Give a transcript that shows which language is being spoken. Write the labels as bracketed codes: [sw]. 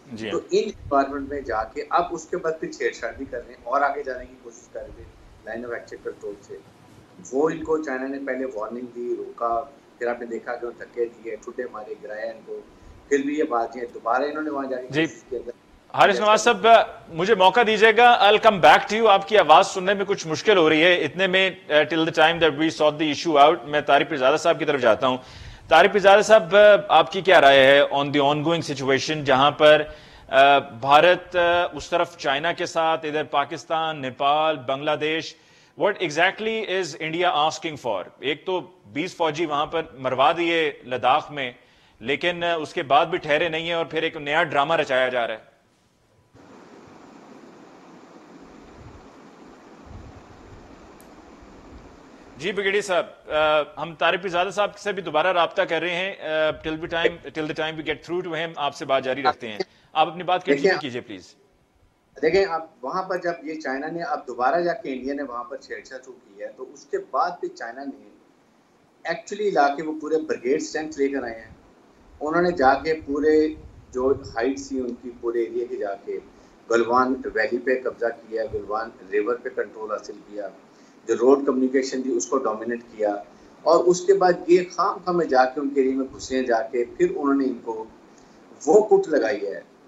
[ur] تو in environment میں جا کے اب اس کے بعد پھر چھیڑ چھاڑ بھی کر رہے ہیں, اور آگے جانے کی کوشش کر رہے ہیں لائن آف ایکچوئل کنٹرول سے. وہ ان کو چائنا نے پہلے وارننگ دی, روکا, پھر آپ نے دیکھا کہ وہ دھکے دیے, ٹھٹے مارے, گرایا ان کو, پھر بھی یہ بات ہے دوبارہ انہوں نے وہاں جا کے کوشش کی. حارث نواز صاحب, مجھے موقع دیجیے گا, [en] I'll come back to you. [ur] آپ کی آواز سننے میں کچھ مشکل ہو رہی ہے اتنے میں. [en] till the time that we sort the issue out, [ur] میں طارق پیرزادہ صاحب کی طرف جاتا ہوں. طارق پیرزادہ صاحب, آپ کی کیا رائے ہے [en] on the ongoing situation, [ur] جہاں پر بھارت اس طرف چائنا کے ساتھ, ادھر پاکستان, نیپال, بنگلہ دیش, [en] what exactly is India asking for؟ [ur] ایک تو 20 فوجی وہاں پر مروا دیے لداخ میں, لیکن اس کے بعد بھی ٹھہرے نہیں ہیں, اور پھر ایک نیا ڈرامہ رچایا جا رہا ہے. جی بریگیڈیئر صاحب, ہم طارق پیرزادہ صاحب سے بھی دوبارہ رابطہ کر رہے ہیں. [en] till the time we get through to him, [ur] آپ سے بات جاری رکھتے ہیں. آپ اپنی بات کنٹینیو کیجئے پلیز. دیکھیں, اب وہاں پر جب یہ چائنا نے اب دوبارہ جا کے انڈیا نے وہاں پر چھیڑ چھاڑ شروع کی ہے, تو اس کے بعد پھر چائنا نے ایکچولی لا کے وہ پورے بریگیڈ اسٹرینتھ لے کر آئے ہیں. انہوں نے جا کے پورے جو ہائٹس تھی ان کی پورے ایریا کی جا کے گلوان ویلی پہ قبضہ کیا, گلوان ریور پہ کنٹرول حاصل کیا, جو روڈ کمیونیکیشن تھی اس کو ڈومینیٹ کیا, اور اس کے بعد یہ خام خواہ میں جا کے ان کے ایریا میں گھسے جا کے پھر انہوں نے ان کو وہ کٹ لگائی ہے.